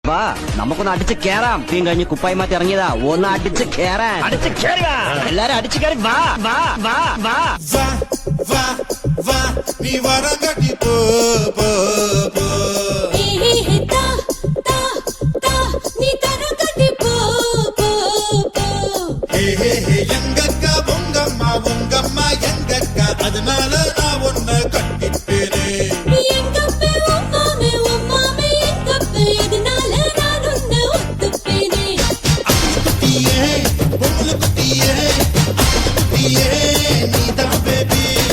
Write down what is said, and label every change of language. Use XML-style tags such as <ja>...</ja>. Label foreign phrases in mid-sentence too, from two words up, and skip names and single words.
<ml>വാ നമുക്കൊന്ന് അടിച്ച് കേറാം. തീം കഴിഞ്ഞ് കുപ്പായി മാറ്റി ഇറങ്ങിയതാ. ഒന്ന് അടിച്ച് കേറാൻ. എല്ലാരും അടിച്ച് കയറി വാ വാ വാ വാ വാ വാ വാ നീ വരങ്ങടി പോ പോ പോ</ml> <ta>எங்கக்கா உங்கம்மா உங்கம்மா எங்கக்கா அதனால நான் ஒன்ன கட்டிப்பேனே குட்டியே பொம்பளை குட்டியே குட்டியே நீதான் பேபி</ta>